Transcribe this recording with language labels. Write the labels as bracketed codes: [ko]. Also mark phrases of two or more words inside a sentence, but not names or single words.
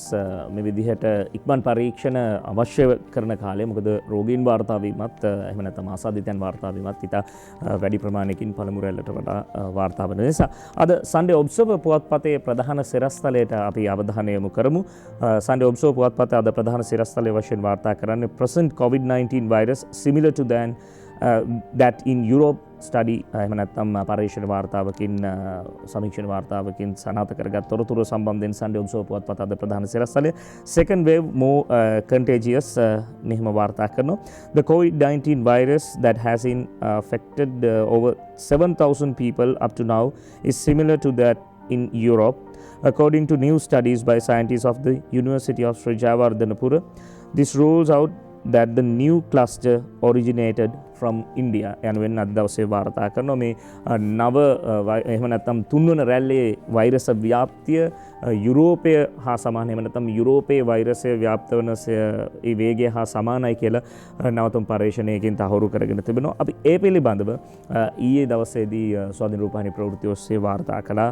[si] මේ විදිහට ඉක්මන් පරීක්ෂණ අවශ්‍ය කරන කාලේ මොකද රෝගීන් වාර්තා වීමත් එහෙම නැත්නම් ආසාදිතයන් වාර්තා වීමත් ඉතා වැඩි ප්‍රමාණයකින් පළමු රැල්ලට වඩා වාර්තා වන නිසා අද සන්ඩේ ඔබ්සර්වර් පුවත්පතේ ප්‍රධාන සිරස්තලයට අපි අවධානය යොමු කරමු. සන්ඩේ ඔබ්සර්වර් පුවත්පතේ අද ප්‍රධාන සිරස්තලයේ වශයෙන් වාර්තා කරන්නේ [en] present COVID-19 virus similar to that in Europe study [si] එහෙම නැත්නම් පරීක්ෂණ වාර්තාවකින් සමීක්ෂණ වාර්තාවකින් සනාථ කරගත් තොරතුරු සම්බන්ධයෙන් සන්ඩේ ඔබ්සර්වර් පුවත්පත අද ප්‍රධාන සිරස්තලය [en] second wave more contagious [si] මෙහෙම වාර්තා කරනවා. [en] The COVID-19 virus that has affected over 7,000 people up to now is similar to that in Europe according to new studies by scientists of the University of Sri Jayawardhanapura. This rules out that the new cluster originated from India [si] යනුවෙන් අද දවසේ වාර්තා කරනවා. මේ නව එහෙම නැත්නම් තුන්වන රැල්ලේ වෛරස ව්‍යාප්තිය යුරෝපය හා සමාන එහෙම නැත්නම් යුරෝපයේ වෛරසය ව්‍යාප්ත වන ඒ වේගය හා සමානයි කියලා නවතුම් පරීක්ෂණයකින් තහවුරු කරගෙන තිබෙනවා. අපි ඒ පිළිබඳව ඊයේ දවසේදී ස්වාධීන රූපවාහිනී ප්‍රවෘත්ති ඔස්සේ වාර්තා කළා.